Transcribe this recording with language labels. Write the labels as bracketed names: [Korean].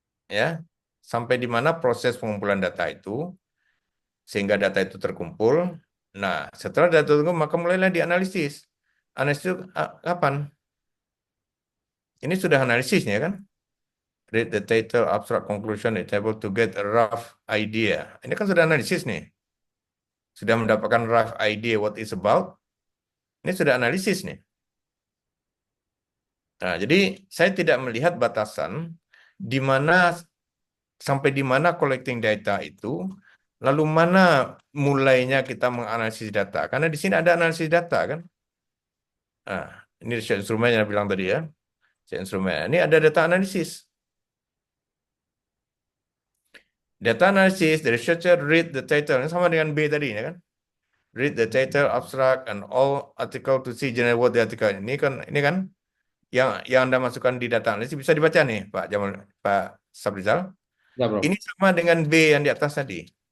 [Indonesian] Ya, sampai di mana proses pengumpulan data itu sehingga data itu terkumpul. Nah, setelah data terkumpul maka mulailah dianalisis. Analisis itu kapan? Ini sudah analisisnya kan? [English] Read the title, abstract, conclusion, it's able to get a rough idea. [Indonesian] Ini kan sudah analisis nih. Sudah mendapatkan [English] rough idea what is about. [Indonesian] Ini sudah analisis nih. Nah, jadi saya tidak melihat batasan di mana sampai di mana collecting data itu, lalu mana mulainya kita menganalisis data. Karena di sini ada analisis data kan. Nah, ini set instrumen yang bilang tadi ya. Set instrumen. Ini ada data analisis. Data analisis, [English] the researcher read the title. [Indonesian] Ini sama dengan B tadi ya kan. [English] Read the title, abstract, and all article to see general what the article. [Indonesian] Ini kan yang Anda masukkan di data analisis bisa dibaca nih, Pak Sabrizal. Ya, Prof. Ini sama dengan B yang di atas tadi.